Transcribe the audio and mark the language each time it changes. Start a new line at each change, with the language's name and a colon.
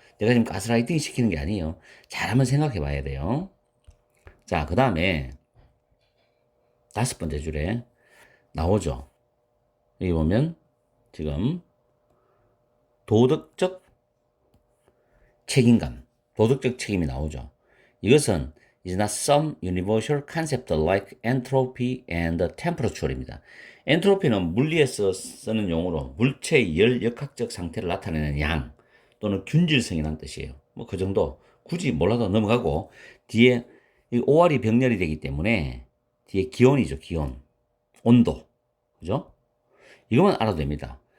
Korean: 내가 지금 가스라이팅 시키는 게 아니에요. 잘 한번 생각해 봐야 돼요. 자, 그 다음에 5번째 줄에 나오죠. 여기 보면 지금 도덕적 책임감, 도덕적 책임이 나오죠. 이것은
English: is not some universal concept like entropy and temperature입니다.
Korean: 엔트로피는 물리에서 쓰는 용어로 물체의 열 역학적 상태를 나타내는 양 또는 균질성이라는 뜻이에요. 뭐 그 정도 굳이 몰라도 넘어가고 뒤에 이 오할이 병렬이 되기 때문에 뒤에 기온이죠. 기온, 온도, 그죠? 이것만 알아도 됩니다.